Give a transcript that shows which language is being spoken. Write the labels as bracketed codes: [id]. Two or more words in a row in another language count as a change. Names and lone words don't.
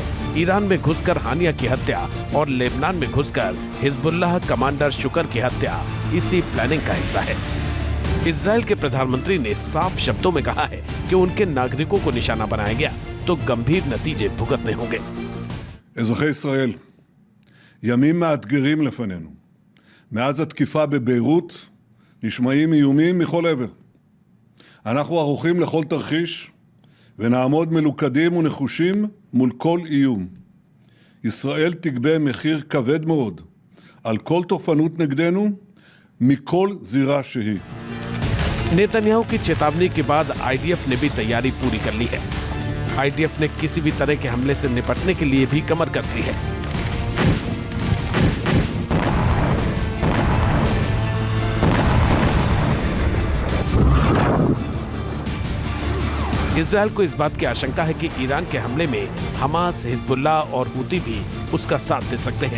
[hi] ईरान में घुसकर हानिया की हत्या और लेबनान में घुसकर हिजबुल्लाह कमांडर शुकर की हत्या इसी प्लानिंग का हिस्सा है। इजराइल के प्रधानमंत्री ने साफ शब्दों में कहा है कि उनके नागरिकों को निशाना बनाया गया तो गंभीर नतीजे भुगतने होंगे। [he] אזרחי ישראל, ימים מאתגרים לפנינו. מאז התקיפה בביירות נשמעים איומים מכל עבר. אנחנו ערוכים לכל תרחיש ונעמוד מלוכדים ונחושים מול כל איום. ישראל תגבה מחיר כבד מאוד על כל תופעות נגדנו מכל זירה שהיא. [hi] नेतन्याहू की चेतावनी के बाद आईडीएफ ने भी तैयारी पूरी कर ली है। आईडीएफ ने किसी भी तरह के हमले से निपटने के लिए भी कमर कस ली है। इजराइल को इस बात की आशंका है कि ईरान के हमले में हमास, हिजबुल्लाह और हुती भी उसका साथ दे सकते हैं।